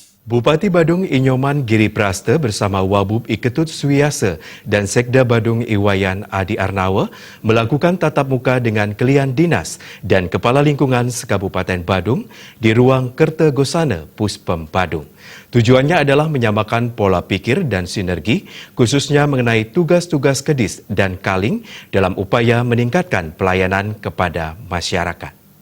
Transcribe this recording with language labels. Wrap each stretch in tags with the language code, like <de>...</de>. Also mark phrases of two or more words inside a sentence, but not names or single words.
<id>Bupati Badung Inyoman Giri Praste bersama Wabub Iketut Suwiasa dan Sekda Badung Iwayan Adi Arnawa melakukan tatap muka dengan Kelian Dinas dan Kepala Lingkungan Sekabupaten Badung di ruang Kertegosana Puspem Badung. Tujuannya adalah menyamakan pola pikir dan sinergi khususnya mengenai tugas-tugas Kedis dan Kaling dalam upaya meningkatkan pelayanan kepada masyarakat.</id>